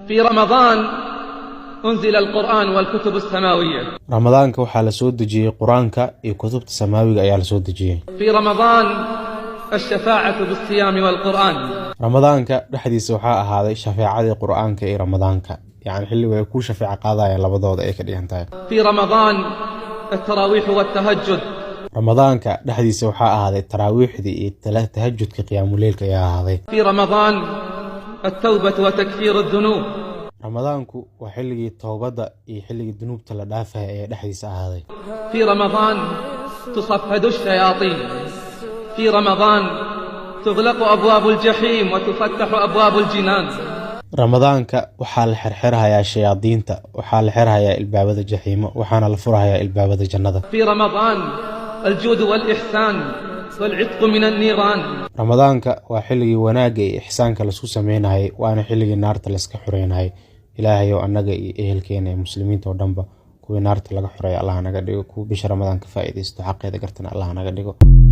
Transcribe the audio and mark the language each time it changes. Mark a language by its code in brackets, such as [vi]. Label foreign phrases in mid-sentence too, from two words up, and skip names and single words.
[ar] في رمضان أنزل القرآن والكتب السماوية. [so] رمضان waxaa la soo dejiyay quraanka iyo kutubta samaawiga ayaa la soo dejiyay. [ar] في رمضان الشفاعة بالصيام والقرآن. [so] رمضانka dhaxdiisa waxaa ahaaday shafaacada quraanka iyo ramadaanka يعني xilli way ku shafaac qaadayaan labadooda ay ka dhigantahay. [ar] في رمضان التراويح والتهجد. [so] رمضانka dhaxdiisa waxaa ahaaday taraawiixdii iyo tahajjudka qiyaamul leylka ayaa ahaaday. [ar] في رمضان التوبة وتكفير الذنوب. [so] رمضانku waa xilligii toobada iyo xilligii dunuubta la dhaafay ee dhaxdiisa ahaaday. [ar] في رمضان تصفد الشياطين. في رمضان تغلق أبواب الجحيم وتفتح أبواب الجنان. [so] رمضانka waxaa la xirxirayaa shayaadiinta, waxaa la xirxirayaa ilbaabada jaxiimo, waxaana la furayaa ilbaabada jannada. [ar] في رمضان الجود والإحسان والعتق من النيران. [so] رمضانka waa xilligii wanaaga iyo ihsaanka la isku sameeyay, waana xilligii naarta la iska xureynay. ilaahay oo anaga iyo ehelkeena ee muslimiinta oo dhanba kuwa naarta laga xureeyo Allah naga dhigo, kuwa bisha Ramadaan ka faa'iideysto xaqeeda gartana Allah naga dhigo.